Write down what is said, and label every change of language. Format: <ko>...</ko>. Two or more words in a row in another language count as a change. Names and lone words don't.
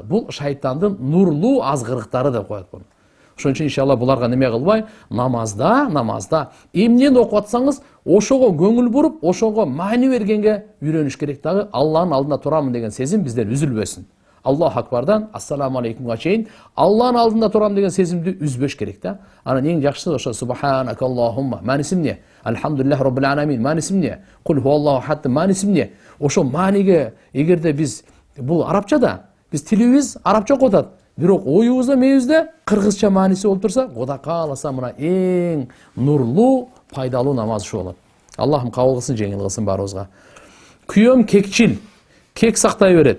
<ky>Бул шайтандын нурлуу азгырыктары деп коет буну. Ошон үчүн иншалла буларга неме кылбай, намазда эмнени окуп атсаңыз, ошого көңүл буруп, ошого маани бергенге үйрөнүш керек дагы. Алланын алдында турамын деген сезим бизден үзүлбөсүн.</ky> <ar>الله أكبر السلام عليكم</ar> <ky>чейин Алланын алдында турам деген сезимди үзбөш керек да. Анан эң жакшысы ошо</ky> <ar>سبحانك اللهم,</ar> <ky>мааниси эмне?</ky> <ar>الحمد لله رب العالمين,</ar> <ky>мааниси эмне?</ky> <ar>قل هو الله أحد,</ar> <ky>мааниси эмне? Ошо мааниге эгерде биз бул арабчада, биз тилибиз арабча окуп атат. Бирок оюбузда, мээбизде кыргызча мааниси болуп турса, Кудай кааласа мына эң нурлуу, пайдалуу намаз ушу болот. Аллахым кабыл кылсын, жеңил кылсын баарыбызга. Күйөөм кекчил, кек сактай берет.</ky>